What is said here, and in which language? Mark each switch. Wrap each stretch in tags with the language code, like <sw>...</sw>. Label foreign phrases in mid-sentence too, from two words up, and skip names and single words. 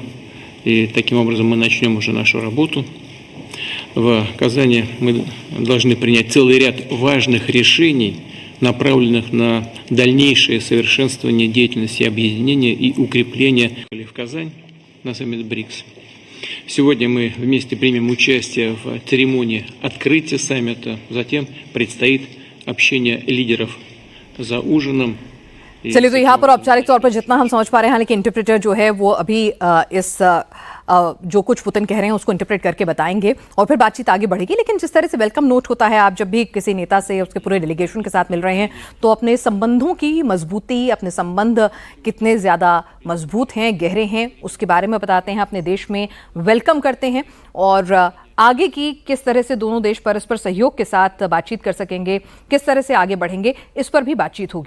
<ru>И таким образом мы начнем уже нашу работу. В Казани мы должны принять целый ряд важных решений, направленных на дальнейшее совершенствование деятельности объединения и укрепление в Казань на саммит БРИКС. Сегодня мы вместе примем участие в церемонии открытия саммита. Затем предстоит общение лидеров за ужином.</ru> <hi>चलिए, तो यहाँ पर औपचारिक तौर पर जितना हम समझ पा रहे हैं, लेकिन इंटरप्रेटर जो है वो अभी जो कुछ पुतिन कह रहे हैं उसको इंटरप्रेट करके बताएंगे और फिर बातचीत आगे बढ़ेगी। लेकिन जिस तरह से</hi> <en>welcome note</en> <hi>होता है, आप जब भी किसी नेता से उसके पूरे डेलीगेशन के साथ मिल रहे हैं तो अपने संबंधों की मजबूती, अपने संबंध कितने ज़्यादा मजबूत हैं, गहरे हैं, उसके बारे में बताते हैं, अपने देश में वेलकम करते हैं और आगे की किस तरह से दोनों देश परस्पर सहयोग के साथ बातचीत कर सकेंगे, किस तरह से आगे बढ़ेंगे, इस पर भी बातचीत होगी।</hi>